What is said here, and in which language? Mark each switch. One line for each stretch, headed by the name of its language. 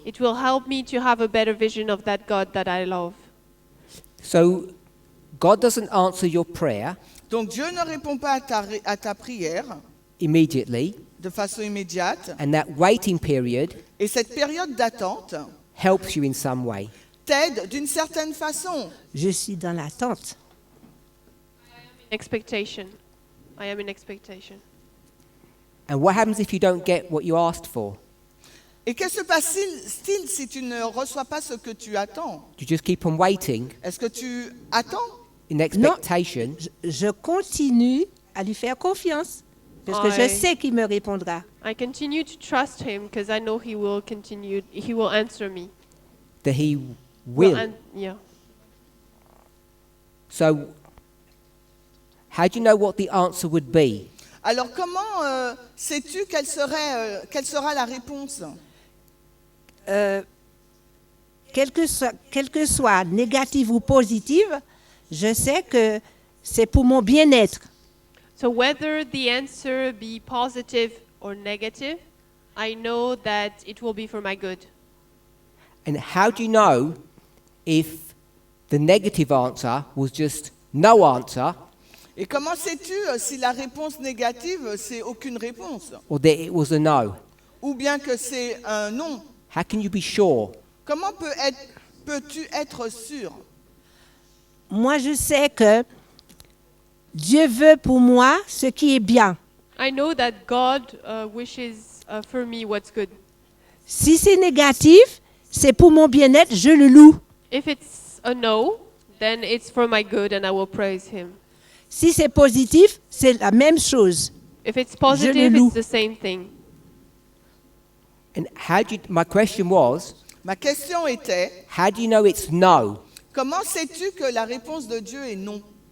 English: it will help me to have a better vision of that God that I love. So God doesn't answer your prayer
French: Donc Dieu ne répond pas à ta prière
English: immediately,
French: de façon immédiate.
English: and that waiting period
French: Et cette période d'attente
English: helps you in some way.
French: t'aide d'une certaine façon. Je suis dans l'attente.
English: Expectation. I am in expectation. And what happens if you don't get what you asked for?
French: Et qu'est-ce qui se passe-t-il si tu ne reçois pas ce que tu attends?
English: Do you just keep on waiting
French: Est-ce que tu attends?
English: in expectation?
French: Je continue à lui faire confiance parce que je sais qu'il me répondra.
English: I continue to trust him because I know he will answer me. That he will. Yeah. So how do you know what the answer would be?
French: Alors comment sais-tu quelle sera la réponse? Quelle que soit négative ou positive, je sais que c'est pour mon bien-être.
English: So whether the answer be positive or negative, I know that it will be for my good. And how do you know if the negative answer was just no answer
French: Et comment sais-tu si la réponse négative, c'est aucune réponse?
English: or that it was a no?
French: Ou bien que c'est un non?
English: How can you be sure?
French: Comment peux-tu être sûr? Moi, je sais que Dieu veut pour moi ce qui est bien.
English: I know that God wishes for me what's good.
French: Si c'est négatif, c'est pour mon bien-être, je le loue.
English: If it's a no, then it's for my good and I will praise him.
French: Si c'est positif, c'est la même chose.
English: If it's
French: Je le
English: positive,
French: loue.
English: it's the same thing. And how do you, my question was,
French: Ma question était,
English: how do you know it's no?
French: comment sais-tu que la réponse de Dieu est non?